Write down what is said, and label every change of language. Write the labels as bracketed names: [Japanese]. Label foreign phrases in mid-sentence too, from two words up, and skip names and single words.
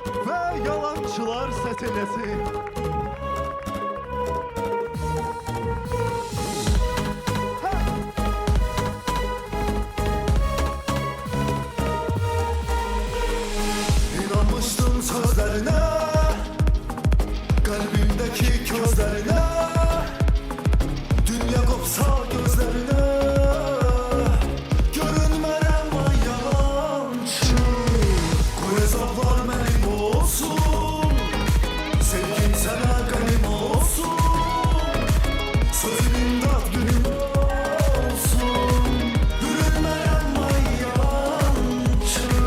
[Turkish] Ve yalancılar sətiləsi. İnanmıştım sözlerine, kalbimdeki közlerine. Dünya kopsa gözlerine, [Azerbaijani] görünmərəm ay yalancı. Qoy hesablar mənim olsun, sevgim sənə qənim olsun. Sözünün dad günüm olsun, görünmərəm ay yalancı.